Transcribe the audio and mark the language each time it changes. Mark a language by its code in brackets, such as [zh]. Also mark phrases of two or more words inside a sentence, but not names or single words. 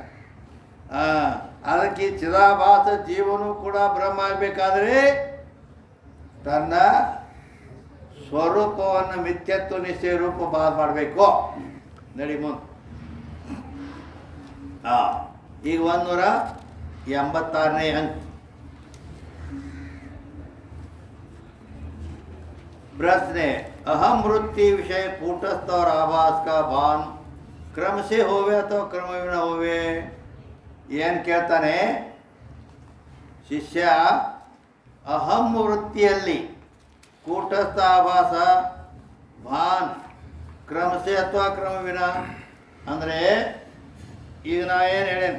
[kn] ಅದಕ್ಕೆ ಚಿದಾಭಾಸ ಜೀವನು ಕೂಡ ಬ್ರಹ್ಮ ಆಗಬೇಕಾದ್ರೆ ತನ್ನ ಸ್ವರೂಪವನ್ನು ಮಿಥ್ಯತ್ವ ನಿಶ್ಚಯ ರೂಪ ಬಾಧ ಮಾಡಬೇಕು. ನಡಿ ಮುಂದೆ. ಈಗ 186ನೇ ಅಂಕ. [hi] प्रश्न अहम वृत्ति विषय कूटस्थ और आभास का भान क्रम से होवे अथवा क्रमबिन होवे? [kn] ಏನು ಕೇಳ್ತಾನೆ ಶಿಷ್ಯ? ಅಹಂ ವೃತ್ತಿಯಲ್ಲಿ ಕೂಟಸ್ಥ ಆಭಾಸ [hi] भान क्रमसे अथवा क्रमबिन [kn] ಅಂದರೆ, ಈಗ ನಾವೇನು ಹೇಳೇನು?